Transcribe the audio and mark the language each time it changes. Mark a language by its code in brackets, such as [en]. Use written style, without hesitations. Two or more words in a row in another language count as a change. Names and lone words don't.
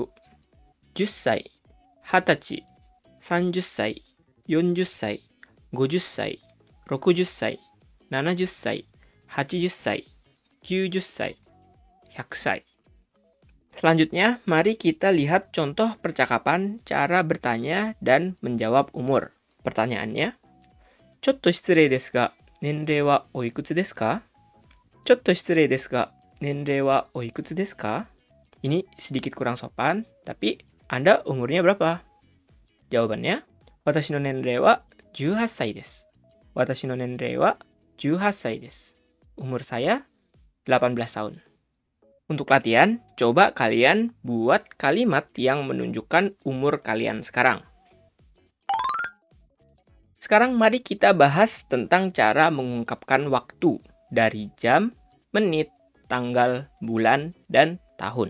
[ja] 10 歳, 20 歳, 30 歳, 40 歳, 50 歳, 60 歳, 70 歳, 80 歳, 90 歳, 100 歳. [id] Selanjutnya, mari kita lihat contoh percakapan cara bertanya dan menjawab umur. Pertanyaannya, [ja] ちょっと失礼ですが、年齢はおいくつですか? ちょっと失礼ですが、年齢はおいくつですか? [id] Ini sedikit kurang sopan, tapi Anda umurnya berapa? Jawabannya, [ja] 私の年齢は18歳です. 私の年齢は18歳です. [id] Umur saya 18 tahun. Untuk latihan, coba kalian buat kalimat yang menunjukkan umur kalian sekarang. Sekarang mari kita bahas tentang cara mengungkapkan waktu dari jam, menit, tanggal, bulan, dan tahun.